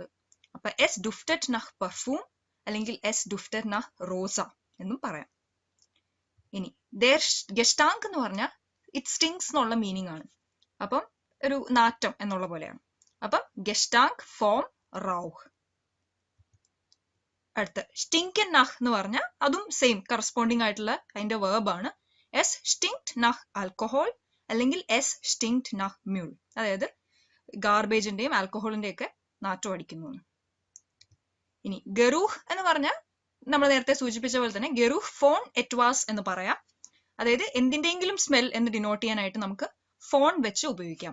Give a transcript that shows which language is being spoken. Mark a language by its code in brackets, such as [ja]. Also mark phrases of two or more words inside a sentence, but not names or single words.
[ml] അപ്പൊ [de] es duftet nach [ml] പെർഫ്യൂം അല്ലെങ്കിൽ [de] es duftet nach [ml] റോസ എന്നും പറയാം. ഇനി [de] der Gestank [ml] എന്ന് പറഞ്ഞാൽ [en] it stinks [ml] എന്നുള്ള മീനിങ് ആണ്. അപ്പം ഒരു നാറ്റം എന്നുള്ള പോലെയാണ്. അപ്പം [de] Gestank vom Rauch. [ml] അടുത്ത [de] stinken nach [ml] എന്ന് പറഞ്ഞാൽ അതും സെയിം കറസ്പോണ്ടിങ് ആയിട്ടുള്ള അതിന്റെ വേർബ് ആണ്. [de] es stinkt nach Alkohol [ml] അല്ലെങ്കിൽ [de] es stinkt nach Müll. [ml] അതായത് ഗാർബേജിന്റെയും ആൽക്കഹോളിന്റെയും ഒക്കെ നാറ്റം അടിക്കുന്നു. ഇനി ഗറൂഹ് എന്ന് പറഞ്ഞാൽ നമ്മൾ നേരത്തെ സൂചിപ്പിച്ച പോലെ തന്നെ [de] Geruch von etwas [ml] എന്ന് പറയാം. അതായത് എന്തിന്റെങ്കിലും സ്മെൽ എന്ന് ഡിനോട്ട് ചെയ്യാനായിട്ട് നമുക്ക് ഫോൺ വെച്ച് ഉപയോഗിക്കാം.